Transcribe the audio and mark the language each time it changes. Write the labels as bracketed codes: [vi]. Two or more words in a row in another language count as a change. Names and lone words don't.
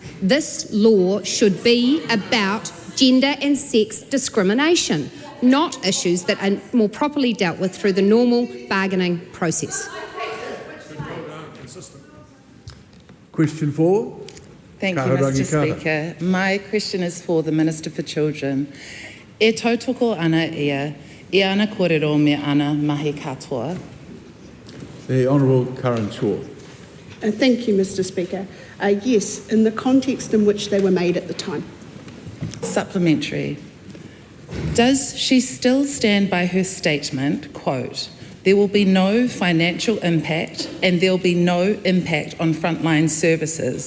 [en] This law should be about gender and sex discrimination, not issues that are more properly dealt with through the normal bargaining process. Question 4. Thank you, Mr. Speaker. My question is for the Minister for Children. [mi] E tautoko ana ia, I ana kōrero me ana mahi katoa. [en] The Honourable Karen Shaw. Thank you, Mr Speaker. Yes, in the context in which they were made at the time. Supplementary. Does she still stand by her statement, quote, "There will be no financial impact and there will be no impact on frontline services.